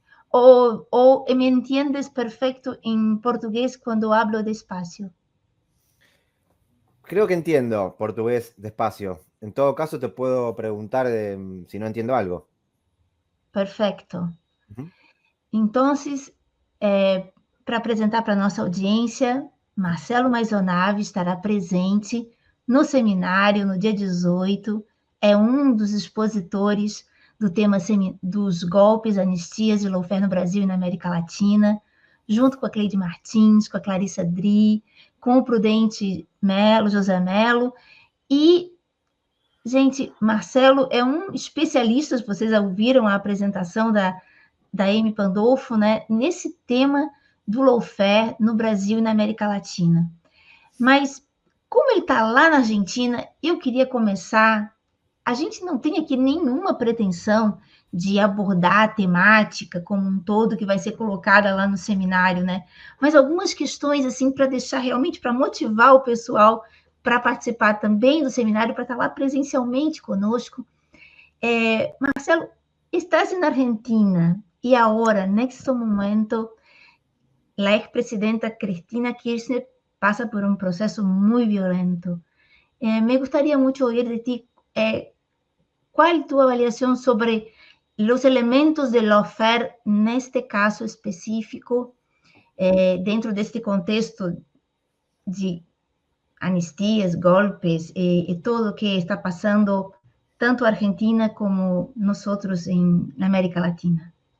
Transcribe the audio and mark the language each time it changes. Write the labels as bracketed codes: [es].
[es] ¿O me entiendes perfecto en portugués cuando hablo despacio? Creo que entiendo portugués despacio. En todo caso, te puedo preguntar si no entiendo algo. Perfecto. Uhum. Entonces, [pt] para apresentar para a nossa audiência, Marcelo Maisonave estará presente no seminário no dia 18, é um dos expositores do tema dos golpes, anistias e lawfare no Brasil e na América Latina, junto com a Cleide Martins, com a Clarissa Dri, com o Prudente Melo, José Melo, e, gente, Marcelo é um especialista, vocês ouviram a apresentação da Amy Pandolfo, né, nesse tema do lawfare no Brasil e na América Latina. Mas, como ele está lá na Argentina, eu queria começar. A gente não tem aqui nenhuma pretensão de abordar a temática como um todo que vai ser colocada lá no seminário, né? Mas algumas questões, assim, para deixar realmente, para motivar o pessoal para participar também do seminário, para estar lá presencialmente conosco. [es] Marcelo, estás na Argentina y ahora, en este momento, la expresidenta Cristina Kirchner pasa por un proceso muy violento. Me gustaría mucho oír de ti cuál es tu avaliación sobre los elementos de lawfare en este caso específico, dentro de este contexto de anistias, golpes y todo lo que está pasando tanto Argentina como nosotros en América Latina.